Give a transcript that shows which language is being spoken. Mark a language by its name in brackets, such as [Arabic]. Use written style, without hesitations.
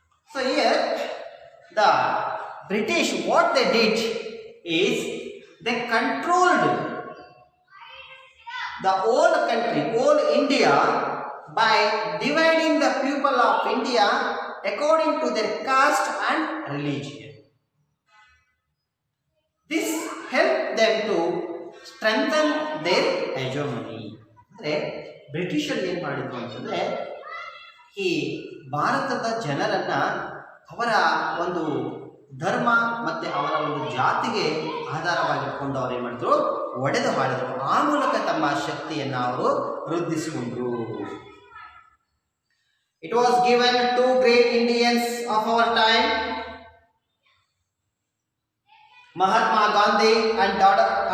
[English] So here the British, what they did is they controlled the whole country, whole India, by dividing the people of India according to their caste and religion. This helped them to strengthen their hegemony. [Kannada] ಅಂದರೆ ಬ್ರಿಟಿಷರು ಏನು ಮಾಡಿದ್ರು ಅಂತಂದರೆ ಈ ಭಾರತದ ಜನರನ್ನು ಅವರ ಒಂದು ಧರ್ಮ ಮತ್ತು ಅವರ ಒಂದು ಜಾತಿಗೆ ಆಧಾರವಾಗಿಟ್ಕೊಂಡು ಅವ್ರು ಏನು ಮಾಡಿದ್ರು, ಒಡೆದು ಆಳಿದ್ರು. ಆ ಮೂಲಕ ತಮ್ಮ ಶಕ್ತಿಯನ್ನು ಅವರು ವೃದ್ಧಿಸಿಕೊಂಡ್ರು. [English] It was given to great Indians of our time, Mahatma Gandhi and Dr.